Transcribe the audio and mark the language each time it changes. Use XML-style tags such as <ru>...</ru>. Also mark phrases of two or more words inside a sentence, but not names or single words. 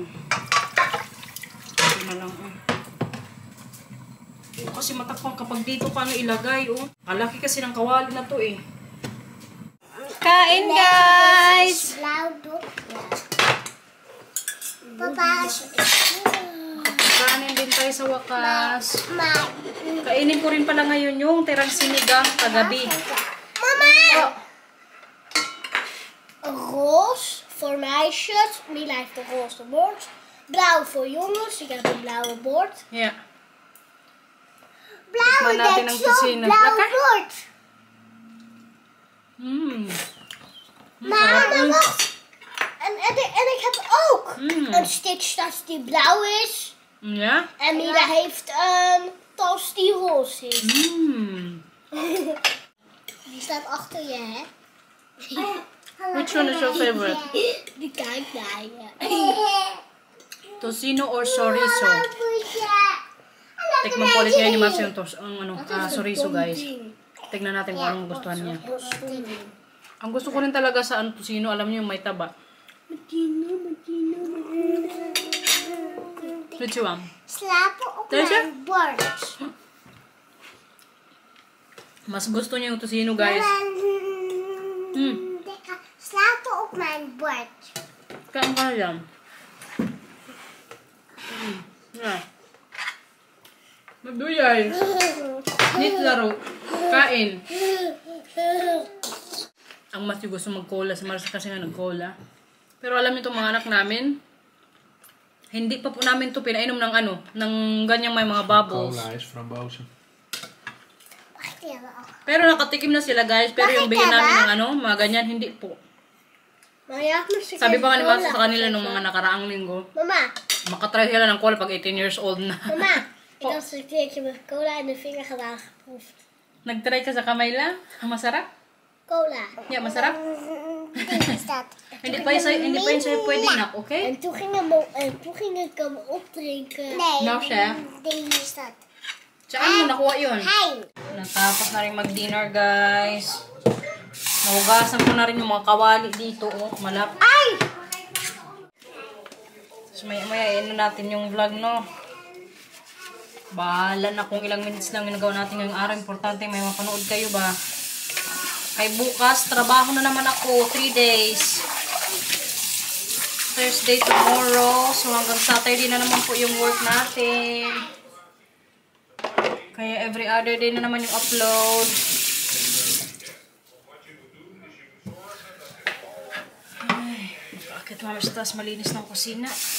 <tl>Ito na lang kasi matakpan kapag dito ka ilagay Kalaki kasi ng kawali na to Kain guys! Kanin din tayo sa wakas. Kainin ko rin pala ngayon yung tirang sinigang kagabi. Mama!</tl> <nl>Roos voor meisjes, Mila heeft een roze bord. Blauw voor jongens, ik heb een blauwe bord.</nl> <en>Yeah.</en> <nl>Blauwe</nl> <tl>natin</tl> <nl>net</nl> <tl>ang</tl> <nl>zo'n</nl> <tl>tusino.</tl> <nl>blauwe Lekker? bord. Mama, wacht. En ik heb ook een stitchtas die blauw is. Ja? En Mila heeft een tas die roze is. Die staat achter je, hè?</nl> <en>Which one is your favorite?</en> <nl>Die kijkt naar je.</nl> <en>Tocino or chorizo?</en> <tl>Tikman po ulit ngayon ni Marcia yung chorizo guys. Tignan natin kung anong gustuhan niya. Ang gusto ko rin talaga sa tocino, alam niyo yung may taba.</tl> <en>Which one?</en> <nl>Slapen op Deze? mijn bord.</nl> <tl>Mas gusto niya yung tocino guys.</tl> <nl>Slapen op mijn bord.</nl> <tl>Kain ka lang. Yeah. Magduyay. Nit laro. Kain. Ang mas yung gusto mag-cola. Si Marcia kasi nga nag-cola. Pero alam niyo itong mga anak namin, hindi pa po namin ito pinainom ng ng ganyang may mga bubbles.</tl> <nl>Cola is frambozen. Wacht even.</nl> <tl>Pero nakatikim na sila guys. Pero yung bigyan namin ng mga ganyan, hindi po.</tl> <nl>Maar je had misschien</nl> <tl>Sabi pa nga ni</tl> <nl>cola</nl> <tl>Marcia sa kanila</tl> <nl>gezet,</nl> <tl>nung</tl> <nl>hè?</nl> <tl>mga nakaraang linggo,</tl> <nl>Mama,</nl> <tl>makatry sila ng cola pag 18 years old na.</tl> <nl>mama. Ik had eens een keertje met cola in de vinger gedaan geproefd.</nl> <tl>Nagtry ka sa kamay lang? Masarap? Cola. Yeah, masarap?</tl> <nl>Dit is dat.</nl> <tl>Hindi pa yun sa'yo pwede na, okay?</tl> <nl>En toen ging ik hem opdrinken.</nl> <en>No, chef.</en> <nl>Deze is dat.</nl> <tl>Saan mo nakuha yun?</tl> <nl>Hein.</nl> <tl>Natapos na rin mag-dinner, guys. Nahugasan ko na rin yung mga kawali dito, malap. Ay! So, maya natin yung vlog, no? Bahala na kung ilang minutes lang ginagawa natin ngayong araw. Importante may mapanood kayo ba? Kay bukas, trabaho na naman ako.</tl> <en>3 days. Thursday, tomorrow.</en> <tl>So, hanggang Saturday na naman po yung work natin. Kaya</tl> <en>every other day</en> <tl>na naman yung upload. Ay, bakit mamas taas malinis ng kusina?</tl>